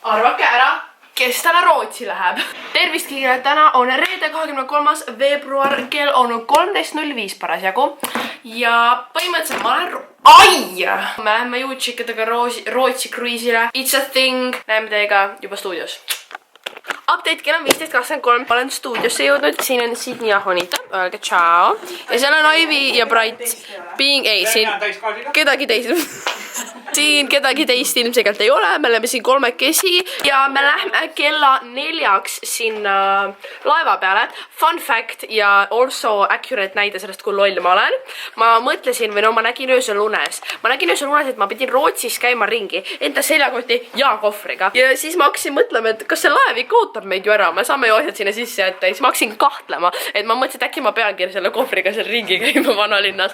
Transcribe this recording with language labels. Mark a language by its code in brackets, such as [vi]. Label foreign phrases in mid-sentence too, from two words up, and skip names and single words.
[et] arvake ära, kes täna Rootsi läheb. Tervist kõigile, täna on reede 23. veebruar, kell on 13.05 parasjagu. Ja põhimõtteliselt ma olen me lähme juutšikadega Rootsi kruiisile. [en] It's a thing. [et] Näeme teiega juba stuudios. Update kell on 15.23. Ma olen stuudiosse jõudnud. Siin on Sydney ja Honita. Öelge ciao. Ja seal on Ivy ja Bright. Ei, siin kedagi teist. Siin kedagi teist ilmselgelt ei ole. Me oleme siin kolmekesi. Ja me lähme kella 4-ks sinna laeva peale. [en] Fun fact [et] ja [en] also accurate [et] näide sellest, kui loll ma olen. Ma mõtlesin, või no ma nägin öösel unes. Ma nägin öösel unes, et ma pidin Rootsis käima ringi. Enda seljakoti ja kohvriga. Ja siis ma hakkasin mõtlema, et kas see laev ikka ootab meid ju ära. Me saame ju asjad sinna sisse jätta. Ja siis ma hakkasin kahtlema, et ma mõtlesin, et äkki ma peangi selle kohvriga seal ringi käima vanalinnas.